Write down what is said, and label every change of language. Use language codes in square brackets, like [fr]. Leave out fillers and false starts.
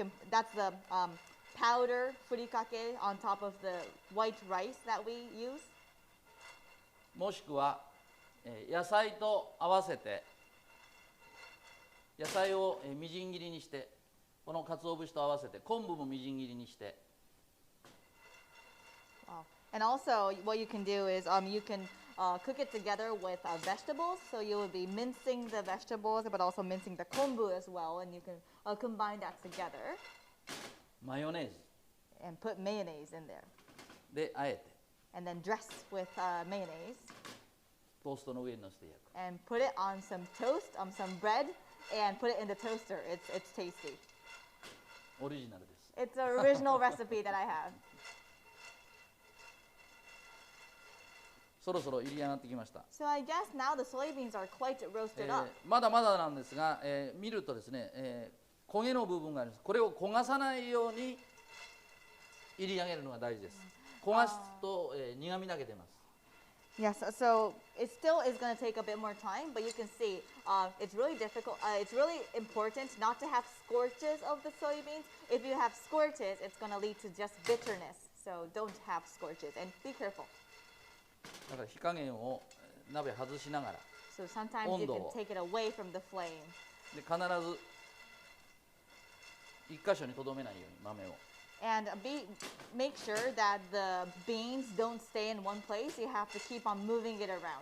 [en] That's the powder furikake on top of the white rice that we use. [ja] もしくは、野菜と合わせて野菜を、みじん切りにしてこの鰹節と合わせて昆布もみじん切りにして。 [en] And also, what you can do is you can cook it together with vegetables. So you will be mincing the vegetables, but also mincing the kombu as well, and you can combine that together. [ja] マヨネーズ [en] And put mayonnaise in there, [ja] であえて [en] and then dress with mayonnaise, [ja] トーストの上にのせて焼く。 [en] and put it on some toast, some bread, and put it in the toaster. It's tasty. [ja] オリジナルです。 [en] It's an original recipe that I have. [ja] そろそろ入り上がってきました。 [en] So I guess now the soybeans are quite roasted up. [ja] まだまだなんですが、見るとですね、焦げの部分があります。これを焦がさないように入り上げるのが大事です。焦がすと、苦みだけ出ます。 [en] Yes, so it still is going to take a bit more time, but you can see it's really difficult. It's really important not to have scorches of the soybeans. If you have scorches, it's going to lead to just bitterness. So don't have scorches and be careful. [ja] だから火加減を鍋外しながら [en] So sometimes you can take it away from the flame. [ja] で必ず一箇所にとどめないように豆を。 [en] And make sure that the beans don't stay in one place. You have to keep on moving it around.